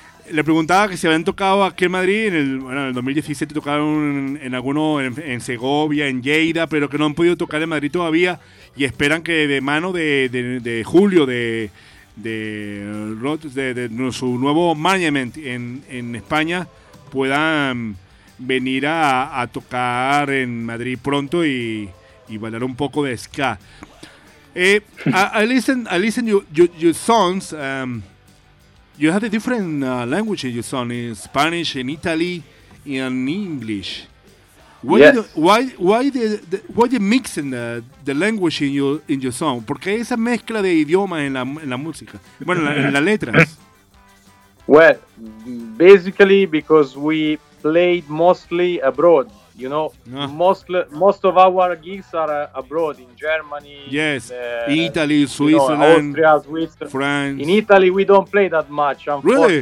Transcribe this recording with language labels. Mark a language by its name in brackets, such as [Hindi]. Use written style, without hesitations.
[Spanish] Le preguntaba que si habían tocado aquí en Madrid, en el 2017 tocaron en Segovia, en Lleida, pero que no han podido tocar en Madrid todavía y esperan que de mano de Julio, de su nuevo management en España, puedan venir a tocar en Madrid pronto y bailar un poco de ska. [English] I listen your songs. You have a different language in your song, in Spanish, in Italy, and English. Why the mixing the language in your song? [Spanish] ¿Por qué esa mezcla de idiomas en la música? Bueno, en las letras. [English] Well, basically because we played mostly abroad, you know. Ah. Most of our gigs are abroad, in Germany. Yes, Italy, Switzerland, you know, Austria, Switzerland, France. In Italy, we don't play that much, unfortunately.